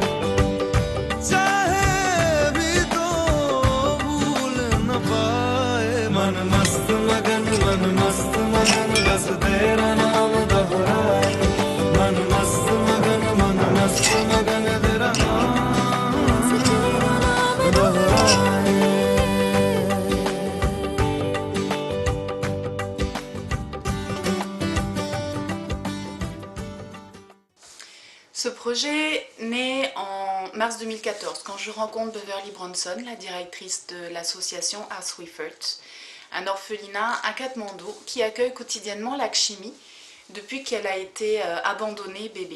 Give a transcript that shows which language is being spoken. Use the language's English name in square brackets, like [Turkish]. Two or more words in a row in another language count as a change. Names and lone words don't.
[Hindi] चाहे भी तो भूल न पाए मन मस्त मगन बस तेरा नाम दोहराए मन मस्त मगन तेरा नाम दोहराए [French] Ce projet naît en mars 2014 quand je rencontre Beverly Bronson, la directrice de l'association Aswifert, un orphelinat à Katmandou qui accueille quotidiennement Lakshmi depuis qu'elle a été abandonnée bébé.